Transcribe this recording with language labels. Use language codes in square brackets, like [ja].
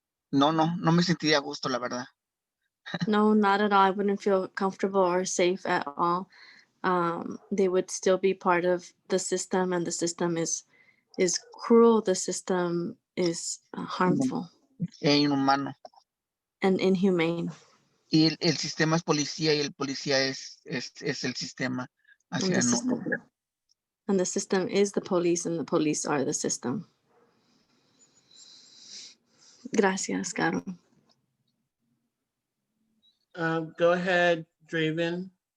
[es] No me sentiría a gusto, la verdad. [en] No, not at all. I wouldn't feel comfortable or safe at all. They would still be part of the system, and the system is cruel. The system is harmful [es] Inhumano. [en] and inhumane. [es] Y el sistema es policía y el policía es el sistema. [en] And the system is the police, and the police are the system. [es] Gracias, Caro. [en] Go ahead, Draven.